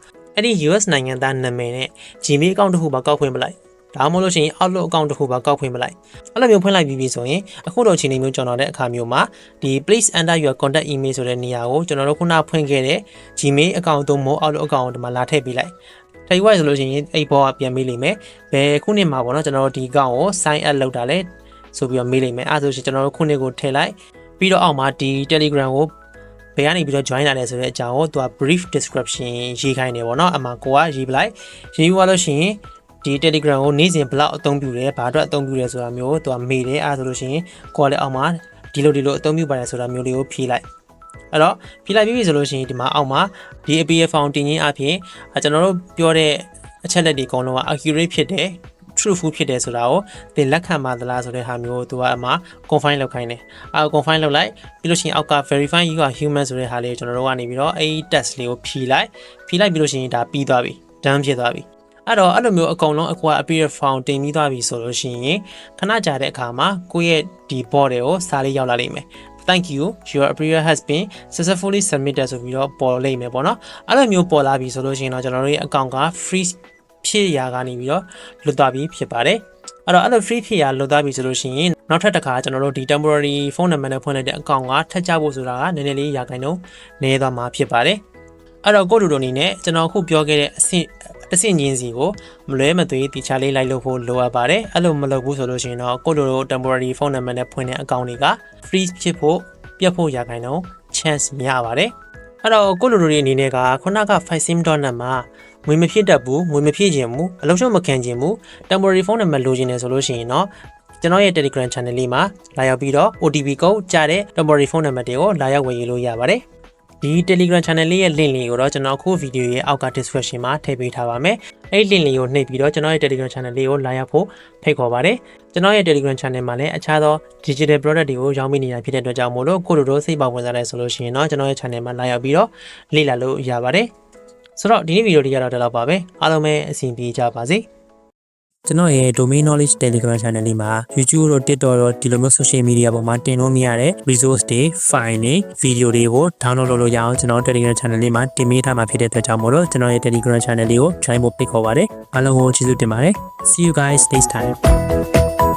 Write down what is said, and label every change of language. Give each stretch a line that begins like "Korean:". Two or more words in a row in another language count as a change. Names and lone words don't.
Burmese: အဲ့ဒီ US နိုင်ငံသားနာမည်နဲ့
English: Gmail account
Burmese: တစ်ခုပါကောက်ဖွင့်ပလိုက်ဒါမှမဟုတ်လို့ရှိရင်
English: Outlook account
Burmese: တစ်ခုပါကောက်ဖွင့်ပလိုက်အဲ့လိုမျိုးဖွင့်လိုက်ပြီးဆို ရင်အခုတော့အချိန်မျိုးကျွန်တော်တဲ့အခါမျိုးမှာဒီ
English: please enter your contact email
Burmese: ဆိုတဲ့နေရာကိုကျွန်တော်တို့ခုနဖွင့်ခဲ့တဲ့
English: Gmail account
Burmese: တို့မဟုတ်
English: Outlook account
Burmese: ကိုဒီမှာလာထည့်ပေးလိုက်ထည့်ဝိုက်ဆိုလို့ရှိရင်အဲ့ဘောကပြန်မေးလိမ့်မယ်ဘယ်ခုနှစ်မှာပေါ့နော်ကျွန်တော်တို့ဒီ account ကို
English: sign up
Burmese: လုပ်တာလဲဆိုပြီးတော့မေးလိမ့်မယ်အဲ့ဆိုရှင်ကျွန်တော်တို့ခုနှစ်ကိုထည့်လိုက်ပြီးတော့အောက်မှာဒီ Telegram ကိုဘယ်ကနေပြီးတော့ join လာလဲဆိုတဲ့အကြောင်းကိုသူက
English: brief description
Burmese: ရေးခိုင်းနေ ပေါ့နော်အမှကိုကရေးပလိုက်ရေးသွားလို့ရှိရင်ဒီ Telegram ကိုနေ့စဉ်ဘလောက်အသုံးပြုတယ်ဘာအတွက်အသုံးပြုတယ်ဆိုတာမျိုးသူကမေးတယ်အဲ့ဆို လို့ရှိရင်ကိုကလည်းအောက်မှာဒီလိုအသုံးပြုပါတယ်ဆိုတာမျိုးလေးကိုဖြေလိုက်အဲ့တော့ဖြေလိုက်ပြီဆိုလို့ရှိရင်ဒီမှာအောက်မှာဒီ APF ဖောင်တင်ခြင်းအပြင်ကျွန်တော်တို့ပြောတဲ့အချက်လက်တွေအကုန်လုံးက accurate ဖြစ်တယ်truthful ဖြစ်တယ်ဆိုတာကိုသင်လက်ခံပါသလားဆိုတဲ့ဟာမျိုးသူကအမှ confirm လုပ်ခိုင်းတယ်confirm လုပ်လိုက်ပြီးလို့ရှိရင်အောက်က
English: verify you are human
Burmese: ဆိုတဲ့ဟာလေးကိုကျွန်တော်တို့ကနေပြီးတော့အဲ့ဒီ test လေးကိုဖြေလိုက်ပြီးလို့ရှိရင်ဒါပြီးသွားပြီ done ဖြစ်သွားပြီအဲ့တော့အဲ့လိုမျိုးအကုန်လုံးအကွာ APF form တင်ပြီးသွားပြီဆိုလို့ရှိရင်ခဏကြာတဲ့အခါမှာကိုယ့်ရဲ့ဒီ board တွေကိုစာလေးရောက်လာလိမ့်မယ်
English: Thank you your appeal has been successfully submitted
Burmese: ဆိုပြီးတော့ပေါ်လိမ့်မယ်ပေါ့နော်အဲ့လိုမျိုးပေါ်လာပြီဆိုလို့ရှိရင်တော့ကျွန်တော်တို့ရဲ့ account က freeze ဖြစ်ရာကနေပြီးတော့လွတ်သွားပြီဖြစ်ပါတယ်အဲ့တော့အဲ့လို free ဖြစ်ရာလွတ်သွားပြီဆိုလို့ရှိရင်နောက်ထပ်တစ်ခါကျွန်တော်တို့ဒီ
English: temporary phone number
Burmese: နဲ့ဖွင့်လိုက်တဲ့ account ကထပ်ကြဖို့ဆိုတာကနည်းနည်းလေးရာခိုင်နှုန်းနည်းသွားမှာဖြစ်ပါတယ်အဲ့တော့ကိုတို့အနေနဲ့ကျွန်တော်အခုပြောခဲ့တဲ့အဆင့်တစ်ဆင့်ချင်းစီကိုမလွဲမသွေတိချာလေးလိုက်လို့ဖို့လိုအပ်ပါတယ်အဲ့လိုမလုပ်ဘူးဆိုလို့ရှိရင်တော့ကိုတို့
English: temporary phone number
Burmese: နဲ့ဖွင့်တဲ့ account တွေက freeze ဖြစ်ဖို့ပြတ် ဖို့ရာခိုင်နှုန်း chance များပါတယ်အဲ့တော့ကိုလိုတွေအနေနဲ့ကခုနက Fisim.net မှာငွေမဖြစ်တတ်ဘူးငွေမဖြစ်ခြင်းဘူးအလုံးစုံမခံခြင်းဘူး
English: temporary phone number
Burmese: လိုချင်တယ်ဆိုလို့ရှိရင်တော့ကျွန်တော်ရဲ့
English: Telegram channel
Burmese: လေးမှာလာရောက်ပြီးတော့
English: OTP code
Burmese: ကြား တဲ့
English: temporary phone number
Burmese: တွေကိုလာရောက်ဝယ်ယူလို့ရပါတယ်ဒီ
English: Telegram channel
Burmese: လေးရဲ့ link လေးကိုတော့ကျွန်တော်အခုဗီဒီယိုရဲ့အောက်က description မှာထည့်ပေးထားပါမယ်အဲ့ဒီ link လေးကိုနှိပ်ပြီးတော့ကျွန်တော်ရဲ့ Telegram channel လေးကိုလာရောက်ဖို့ဖိတ်ခေါ်ပါတယ်ကျွန်တော်ရဲ့
English: Telegram channel
Burmese: မှာလည်းအခြားသော
English: digital product
Burmese: တွေကိုရောင်းပေးနေတာဖြစ်တဲ့အတွက်ကြောင့်မို့လို့ကိုတို့စိတ်ပါ ဝင်စားတယ်ဆိုလို့ရှိရင်တော့ကျွန်တော်ရဲ့ channel မှာလာရောက်ပြီးတော့လေ့လာလို့ရပါတယ်ဆိုတော့ဒီနေ့ဗီဒီယိုလေးကတော့ဒီလောက်ပါပဲအားလုံးပဲအဆင်ပြေကြပါစေကျွန်တော်ရဲ့
English: domain knowledge Telegram channel
Burmese: လေးမှာ YouTube တို့ TikTok တို့ဒီလိုမျိုး
English: social media
Burmese: ပေါ်မှာတင်လို့မရတဲ့ resource တွေ file တွေ video တွေကို download လုပ်လို့ရအောင်ကျွန်တော်
English: Telegram channel
Burmese: လေးမှာတင်ပေးထားမှာဖြစ်တဲ့အတွက်ကြောင့်မို့လို့ကျွန်တော်ရဲ့
English: Telegram channel
Burmese: လေးကို join ဖို့ဖိတ်ခေါ်ပါတယ်အားလုံးကိုကျေးဇူးတင်ပါတယ်
English: see you guys next time